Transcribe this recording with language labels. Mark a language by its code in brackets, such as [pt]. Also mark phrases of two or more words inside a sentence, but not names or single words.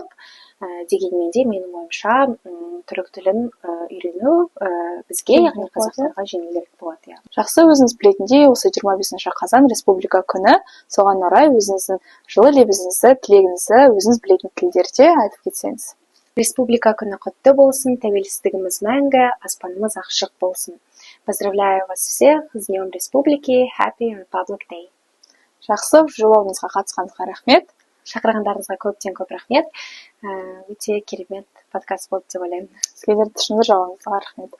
[kk] Дегенмен де менің ойымша түрік тілін үйрену бізге, яғни қазақтарға жеңілдірек болады. Жақсы. Өзіңіз білетіндей, осы 25 қазан республика күні, соған орай өзіңіздің жылы лебізіңізді, тілегіңізді өзіңіз білетін тілдерде айтып кетсеңіз. Республика күні құтты болсын, тәуелсіздігіміз мәңгі, аспанымыз ашық болсын. [ru] Поздравляю вас всех с Днем Республики, [en] Happy Republic Day. [kk] Жақсы. Жобамызға қатысқаныңызға рахмет. Шақырғандарыңызға көп рахмет. Өте керемет подкаст болды деп ойлаймын. Сіздерді шынды жауабыңызға рахмет.